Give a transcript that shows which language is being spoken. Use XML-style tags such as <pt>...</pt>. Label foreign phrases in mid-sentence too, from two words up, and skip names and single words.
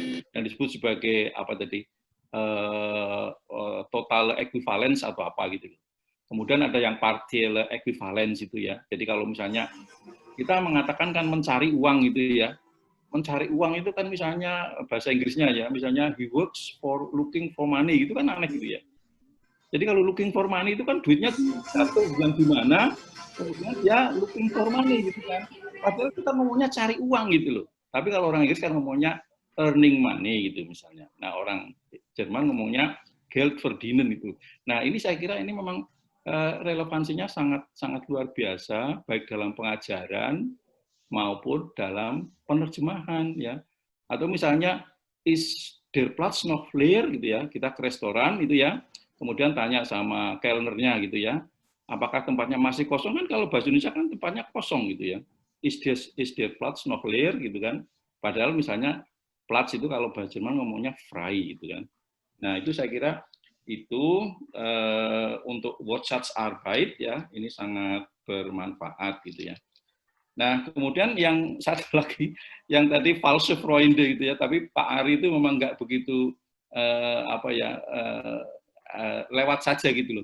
<id>Yang disebut sebagai apa tadi?</id> <en>Total equivalence</en> <id>atau apa gitu. Kemudian ada yang</id> <en>partial equivalence</en> <id>itu ya. Jadi kalau misalnya kita mengatakan kan mencari uang gitu ya. Mencari uang itu kan misalnya bahasa Inggrisnya ya, misalnya</id> <en>he works for looking for money</en> <id>gitu kan aneh gitu ya. Jadi kalau</id> <en>looking for money</en> <id>itu kan duitnya jatuh bukan di mana, kemudian dia</id> <en>looking for money</en> <id>gitu kan. Padahal kita ngomongnya cari uang gitu loh. Tapi kalau orang Inggris kan ngomongnya</id> <en>earning money</en> <id>gitu misalnya. Nah orang Jerman ngomongnya</id> <de>Geld verdienen</de> <id>itu. Nah ini saya kira ini memang relevansinya sangat luar biasa, baik dalam pengajaran maupun dalam penerjemahan ya. Atau misalnya</id> <de>is der Platz noch leer</de> <id>gitu ya, kita ke restoran itu ya, kemudian tanya sama kelnernya gitu ya, apakah tempatnya masih kosong, kan kalau bahasa Indonesia kan tempatnya kosong gitu ya.</id> <de>Is der Platz noch leer</de> <id>gitu kan. Padahal misalnya Platz itu kalau bahasa Jerman ngomongnya frei gitu kan. Nah, itu saya kira itu untuk Wortsatzarbeit ya, ini sangat bermanfaat gitu ya. Nah, kemudian yang satu lagi, yang tadi</id> <de>false Freunde</de> <id>gitu ya, tapi Pak Ari itu memang nggak begitu lewat saja gitu loh.</id>